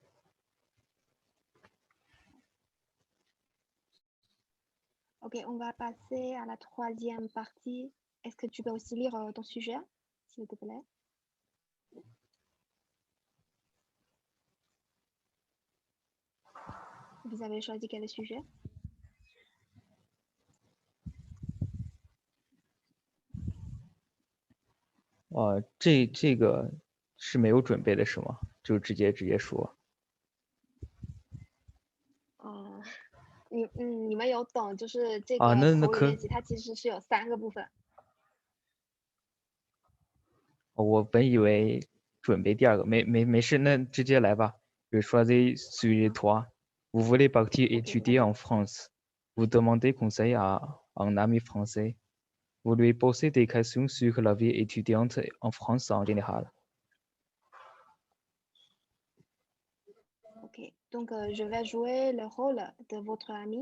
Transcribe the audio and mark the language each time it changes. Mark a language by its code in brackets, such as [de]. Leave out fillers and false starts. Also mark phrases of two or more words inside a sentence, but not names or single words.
[fr] Ok, on va passer à la troisième partie. Est-ce que tu peux aussi lire ton sujet, s'il te plaît? Vous avez choisi quel sujet? [zh] 这个是没有准备的是吗？就直接说。你们有懂，就是这啊，个那可口语练习，它其实是有3个部分。我本以为准备第二个，没事，那直接来吧。 [fr] Je choisis sur toi. Vous voulez partir étudier en France. Vous demandez conseil à un ami français. Vous lui posez des questions sur la vie étudiante en France en général. Ok, donc je vais jouer le rôle de votre amie.